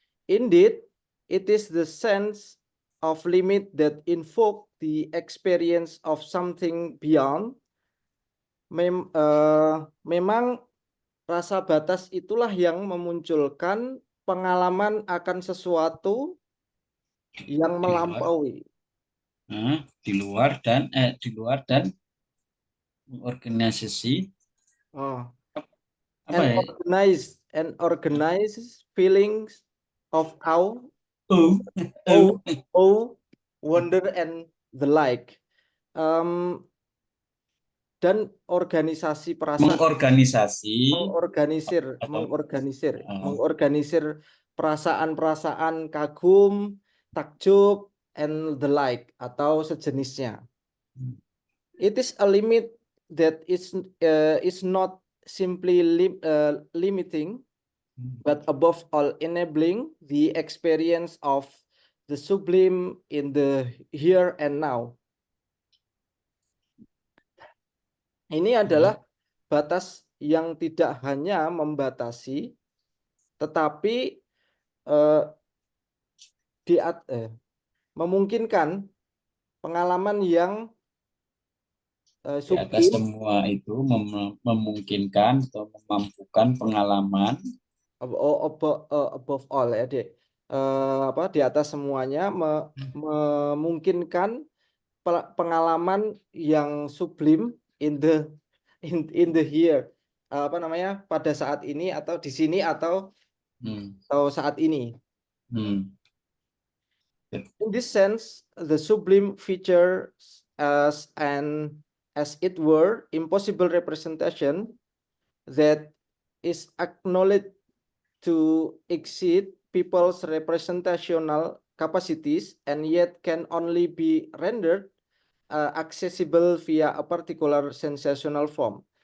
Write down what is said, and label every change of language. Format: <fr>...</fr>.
<en>Indeed, it is the sense of limit that invoke the experience of something beyond.</en> <id>Memang rasa batas itulah yang memunculkan pengalaman akan sesuatu yang Di luar, melampaui. di luar dan organisasi Oh, apa ya?</id> <en>and organized feelings of Oh, oh, awe, awe, wonder, and the like.</en> <id>Um, dan organisasi perasaan mengorganisasi atau mengorganisir perasaan-perasaan kagum, takjub,</id> <en>and the like</en> <id>atau sejenisnya.</id> <en>It is a limit that is not simply limiting, but above all enabling the experience of the sublime in the here and now.</en> <id>Ini adalah batas yang tidak hanya membatasi, tetapi eh, memungkinkan pengalaman yang di atas sublim semua itu memungkinkan atau memampukan pengalaman</id> <en>above all</en> <id>ya,</id> <en>Dek.</en> <id>Apa di atas semuanya memungkinkan pengalaman yang sublim</id> <en>in the in the here,</en> <id>apa namanya, pada saat ini atau di sini hmm, atau saat ini. hmm,</id> <en>In this sense, the sublime features as it were impossible representation that is acknowledged to exceed people's representational capacities and yet can only be rendered accessible via a particular sensational form.</en>